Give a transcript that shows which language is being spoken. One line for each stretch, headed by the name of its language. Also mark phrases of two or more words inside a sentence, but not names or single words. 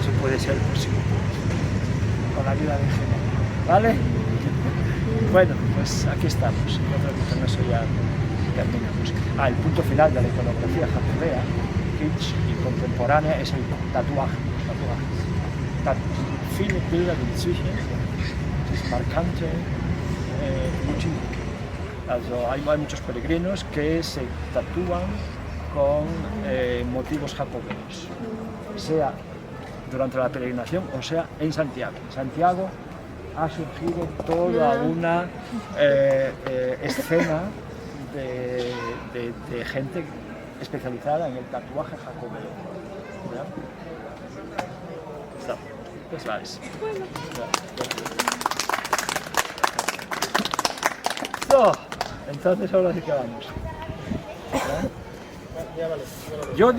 Spanish: Eso puede ser el próximo punto, con la ayuda de Gemma, ¿vale? Bueno, pues aquí estamos. Yo creo que con eso ya terminamos. El punto final de la iconografía jacobea, kitsch y contemporánea, es el tatuaje, los tatuajes.
German: Viele Bilder in Psyche, das
Spanish: marcante motivo. Hay muchos peregrinos que se tatúan con motivos jacobeos, sea durante la peregrinación o sea en Santiago. En Santiago ha surgido toda una escena de gente especializada en el tatuaje jacobeo. ¿Ya?
German: So, das war's. So,
Spanish: entonces ahora sí que vamos. ¿Ya? Ya vale. Yo